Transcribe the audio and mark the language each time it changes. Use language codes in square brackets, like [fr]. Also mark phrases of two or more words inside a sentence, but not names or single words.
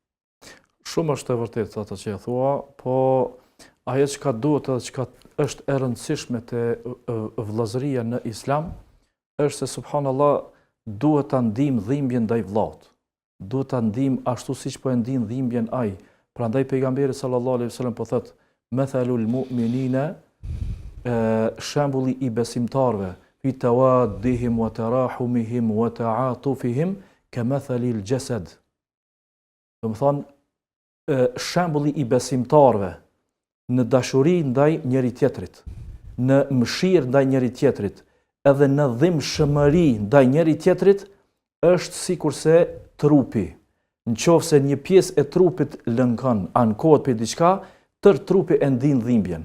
[sq] Shumë është e vërtetë ato që e thua, po ajo që ka duhet edhe që është e rëndësishme të vllazëria në Islam, është se subhanallah duhet ta ndijmë dhimbjen ndaj vllaut. Duhet ta ndijmë ashtu siç po e ndijmë dhimbjen ai. Prandaj pejgamberi [ar] صلى الله عليه وسلم [sq] po thotë: [ar] "مثل المؤمنين", [sq] shembulli i besimtarëve, [ar] في توادهم وتراحمهم وتعاطفهم كمثل الجسد. [sq] Do të thonë shembulli i besimtarëve në dashuri ndaj njëri tjetrit, në mëshirë ndaj njëri tjetrit, edhe në dhimbshmëri ndaj njëri tjetrit, është sikurse trupi. Nëse një pjesë e trupit lëngon, ankohet për diçka, tërë trupi e ndin dhimbjen.